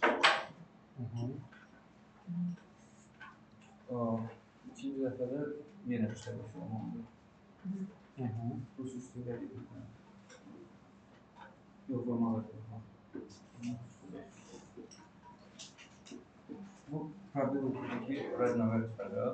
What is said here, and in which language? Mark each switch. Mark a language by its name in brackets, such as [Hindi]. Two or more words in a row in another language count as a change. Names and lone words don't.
[Azerbaijani] İkinci dəfə də yenə 3'te 5 olmalıdır. Bu üstündə deyil. Yox, olmalıdır. Bu probability-deki [English] red number [Azerbaijani] çıxacaq.